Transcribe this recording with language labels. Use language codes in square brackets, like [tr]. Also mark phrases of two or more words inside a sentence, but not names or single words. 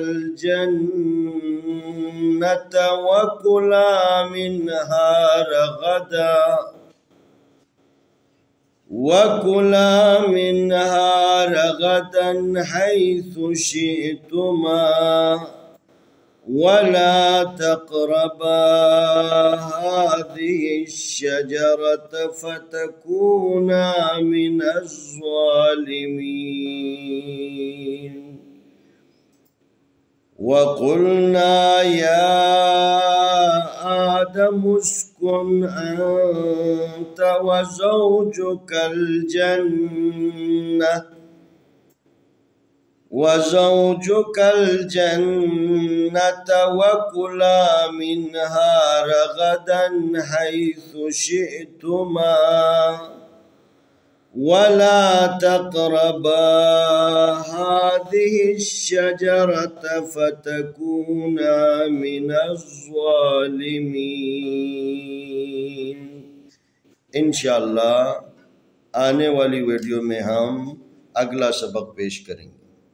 [ar] الْجَنَّةَ وَكُلَا مِنْهَا رَغَدًا حَيْثُ شِئْتُمَا وَلَا تَقْرَبَا هَٰذِهِ الشَّجَرَةَ فَتَكُونَا مِنَ الظَّالِمِينَ. وقلنا يا آدم اسكن أنت وزوجك الجنة وكلا منها رغدا حيث شئتما ولا تقربا هذه الشجرة فتكونا من الظالمين. [hi] इंशाअल्लाह आने वाली वीडियो में हम अगला सबक पेश करेंगे।